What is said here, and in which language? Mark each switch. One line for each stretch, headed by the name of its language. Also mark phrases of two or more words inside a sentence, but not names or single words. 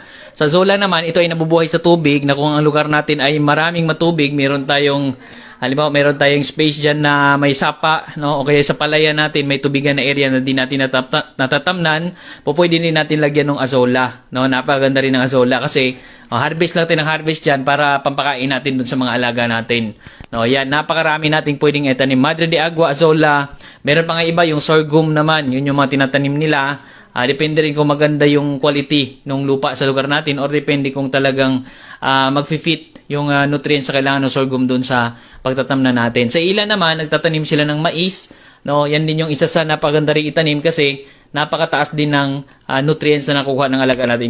Filipino: Sa azolla naman, ito ay nabubuhay sa tubig, na kung ang lugar natin ay maraming matubig, meron tayong halimbawa, meron tayong space dyan na may sapa, no? O kaya sa palayan natin, may tubigan na area na di natin natatamnan, pwede din natin lagyan ng azolla, no? Napaganda rin ng azolla kasi harvest lang tayo ng harvest dyan para pampakain natin dun sa mga alaga natin. No, yan, napakarami nating pwedeng itanim. Madre de Agua, azolla, meron pa nga iba, yung sorghum naman, yun yung mga tinatanim nila. Depende rin kung maganda yung quality ng lupa sa lugar natin or depende kung talagang mag-fit yung nutrients sa kailangan ng sorghum doon sa pagtatamnan natin. Sa ilan naman, nagtatanim sila ng mais. No, yan din yung isa sa napaganda rin itanim kasi napakataas din ng nutrients na nakuha ng alaga natin.